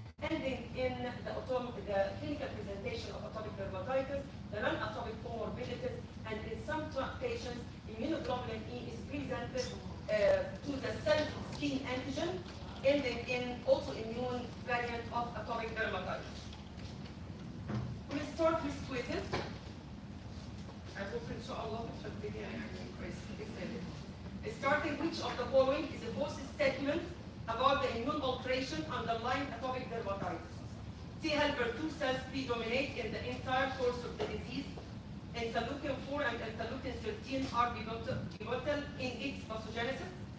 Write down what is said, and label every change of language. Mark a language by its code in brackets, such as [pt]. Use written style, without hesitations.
[en] ending in the clinical presentation of atopic dermatitis, the non-atopic comorbidities, and in some patients, immunoglobulin E is presented to the self-skin antigen, ending in autoimmune variant of atopic dermatitis. We'll start [ar] بكره ان شاء الله فالدنيا يعني كويسه باذن الله. [en] Starting which of the following is a false statement about the immune alteration underlying atopic dermatitis? T helper 2 cells predominate in the entire course of the disease. Interleukin 4 and interleukin 13 are pivotal in its pathogenesis.